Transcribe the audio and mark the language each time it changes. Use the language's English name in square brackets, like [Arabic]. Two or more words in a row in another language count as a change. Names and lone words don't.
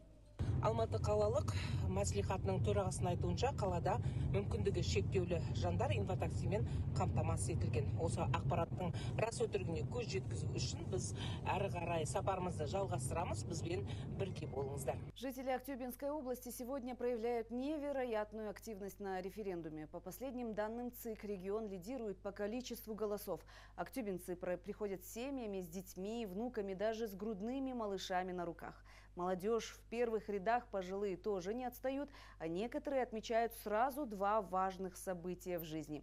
[Kazakh] Алматы қалалық маслихатының төрағасының айтуынша қалада мүмкіндігі шектеулі жандар инватаксимен қамтамасыз етілген. Осы ақпараттың рас өтірігіне көз жеткізу үшін біз әрі қарай сапарымызды жалғастырамыз. Бізбен бірге болыңыздар. [Russian] Жители Актюбинской области сегодня проявляют невероятную активность на референдуме. По последним данным ЦИК, регион лидирует по количеству голосов. Актюбинцы приходят с семьями, с детьми, внуками, даже с грудными малышами на руках. Молодежь в первых рядах, пожилые тоже не отстают, а некоторые отмечают сразу два важных события в жизни.